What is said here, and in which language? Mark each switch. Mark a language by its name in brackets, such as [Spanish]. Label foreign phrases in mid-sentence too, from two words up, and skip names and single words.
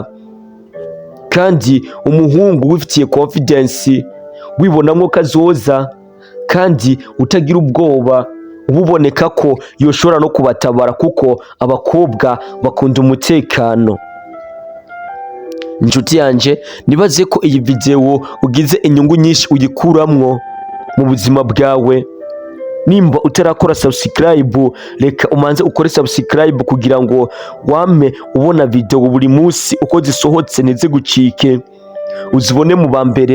[Rundi] Kandi umuhungu wifitiye confidence, wibonamwo kazoza, kandi utagira ubwoba, ububoneka ko yoshobora no kubatabara, kuko abakobwa bakunda umutekano. Inshuti yanje, nibaze ko iyi video ugize inyungu nyinshi uyikuramwo mu buzima bwawe. Nimba utarakora subscribe, reka umanze ukore subscribe kugira ngo wame ubona video buri munsi uko zisohotse ntizigucike, uzibone mu bambere.